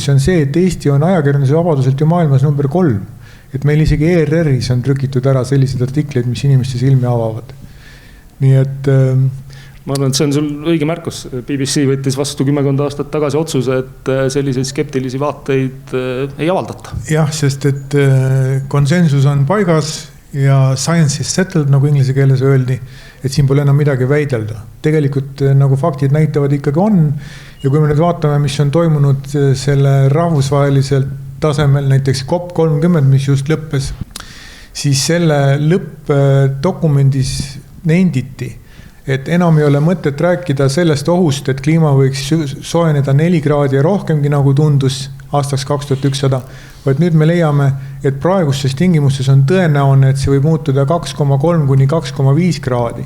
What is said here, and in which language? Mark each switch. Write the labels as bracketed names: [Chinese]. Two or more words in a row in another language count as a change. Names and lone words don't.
[Estonian] See on see, et Eesti on ajakirjanduse vabaduselt ju maailmas number 3. Et meil isegi ERR-is on trükitud ära sellised artikleid, mis inimeste silmi avavad. Nii et ma arvan, et see on sul õige märkus. BBC võttis vastu 10 aastat tagasi otsuse, et selliseid skeptilisi vaateid ei avaldata. Jah, sest et konsensus on paigas ja [English] science is settled, [Estonian] nagu inglise keeles öeldi, et siin pole enam midagi väidelda. Tegelikult nagu faktid näitavad ikkagi on ja kui me nüüd vaatame, mis on toimunud selle rahvusvaheliselt tasemel, näiteks COP30, mis just lõppes, siis selle lõppdokumendis nenditi, et enam ei ole mõtet rääkida sellest ohust, et kliima võiks soojeneda 4 kraadi ja rohkemgi, nagu tundus aastaks 2100, vaid nüüd me leiame, et praegustes tingimustes on tõenäoline, et see võib muutuda 2,3 kuni 2,5 kraadi.